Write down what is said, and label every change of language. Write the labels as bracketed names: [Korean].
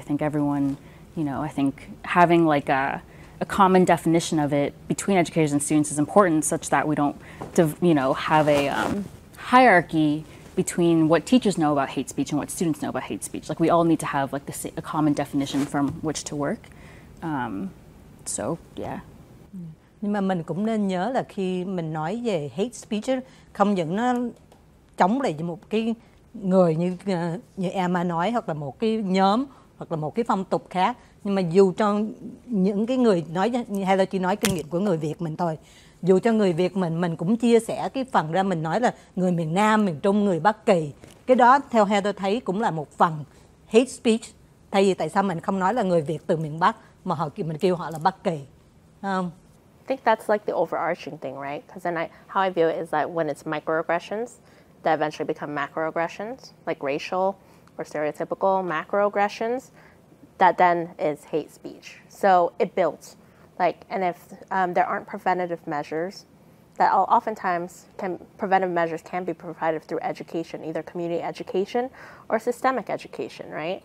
[English] I think everyone, you know, I think having like a common definition of it between educators and students is important, such that we don't, you know, have a hierarchy between what teachers know about hate speech and what students know about hate speech. Like we all need to have like a common definition from which to work. So yeah. [Vietnamese] Nhưng mà mình cũng nên nhớ là khi mình nói về hate speech ấy, không những nó chống lại một cái người như Emma nói, hoặc là một cái nhóm, hoặc là một cái phong tục khác, nhưng mà dù cho những cái người nói, hay là chỉ nói kinh nghiệm của người Việt mình thôi, dù cho người Việt mình cũng chia sẻ cái phần ra, mình nói là người miền Nam, miền Trung, người Bắc Kỳ, cái đó theo Heather thấy cũng là một phần hate speech. Thay vì tại sao mình không nói là người Việt từ miền Bắc mà mình kêu họ là Bắc Kỳ, không? [English] I think that's like the overarching thing, right? Because then how I view it is that when it's microaggressions that eventually become macroaggressions, like racial or stereotypical macroaggressions, that then is hate speech. So it builds. Like, and if there aren't preventative measures, that oftentimes preventive measures can be provided through education, either community education or systemic education, right?